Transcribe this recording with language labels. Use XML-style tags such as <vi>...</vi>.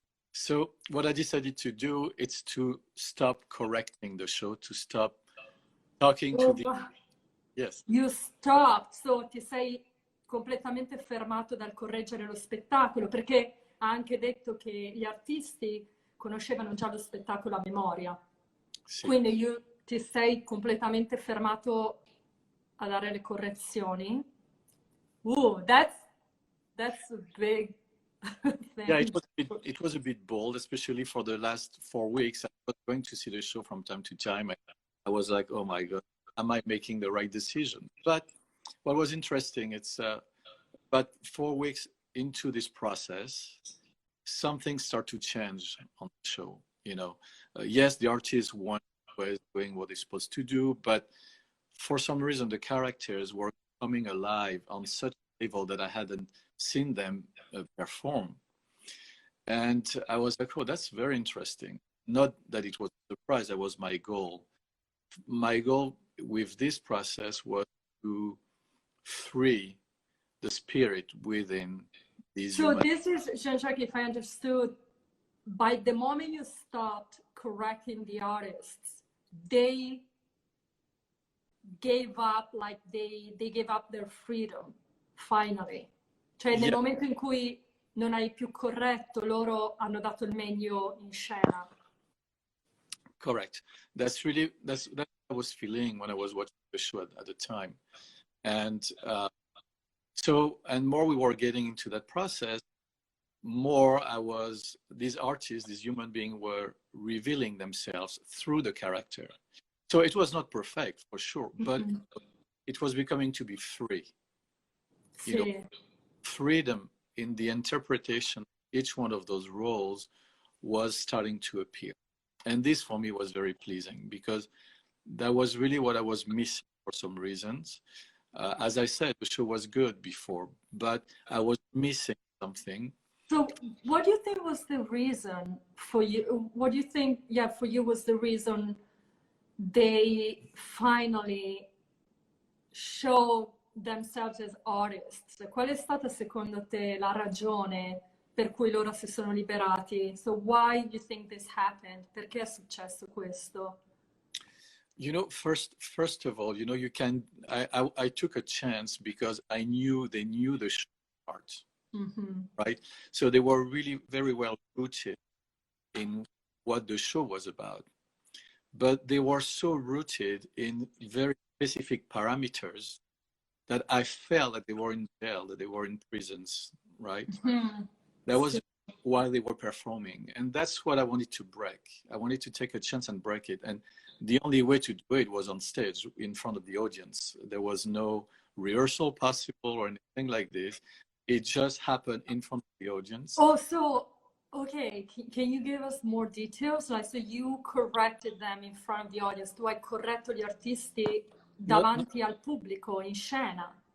<en>So what I decided to do is to stop correcting the show, to stop talking to the... Yes. You stopped, so</en> <it>ti sei completamente fermato dal correggere lo spettacolo, perché ha anche detto che gli artisti conoscevano già lo spettacolo a memoria. Sì. Quindi ti sei completamente fermato a dare le correzioni.</it> <en>That's a big thing. Yeah, it was a bit bold, especially for the last 4 weeks. I was going to see the show from time to time. I was like, oh my God, am I making the right decision? But what was interesting, it's but 4 weeks into this process, something started to change on the show. You know, yes, the artist was doing what they're supposed to do, but for some reason, the characters were coming alive on such a level that I hadn't seen them perform. And I was like, oh, that's very interesting. Not that it was a surprise, that was my goal. My goal with this process was to free the spirit within these humans. So this is, Jean-Jacques, if I understood, by the moment you stopped correcting the artists, they gave up, like they gave up their freedom, finally.</en> <it>Cioè nel momento in cui non hai più corretto, loro hanno dato il meglio in scena.</it> <en>Correct. That's what I was feeling when I was watching the show at the time. And and more we were getting into that process, more these artists, these human beings were revealing themselves through the character. So it was not perfect, for sure, but it was becoming to be free. You know, freedom in the interpretation of each one of those roles was starting to appear. And this for me was very pleasing, because that was really what I was missing for some reasons. As I said, the show was good before, but I was missing something. So what do you think was the reason for you? What do you think, for you was the reason they finally showed themselves as artists?</en> <it>Qual è stata secondo te la ragione per cui loro si sono liberati?</it> <en>So why do you think this happened?</en> <it>Perché è successo questo?</it> <en>You know, first of all, you know, I took a chance because they knew the show part, right? So they were really very well rooted in what the show was about, but they were so rooted in very specific parameters that I felt that they were in jail, that they were in prisons, right? That was while they were performing. And that's what I wanted to break. I wanted to take a chance and break it. And the only way to do it was on stage in front of the audience. There was no rehearsal possible or anything like this. It just happened in front of the audience. Oh, so, okay. Can you give us more details? Like, so you corrected them in front of the audience.</en> <it>Tu hai corretto gli artisti davanti al pubblico, in scena?</it>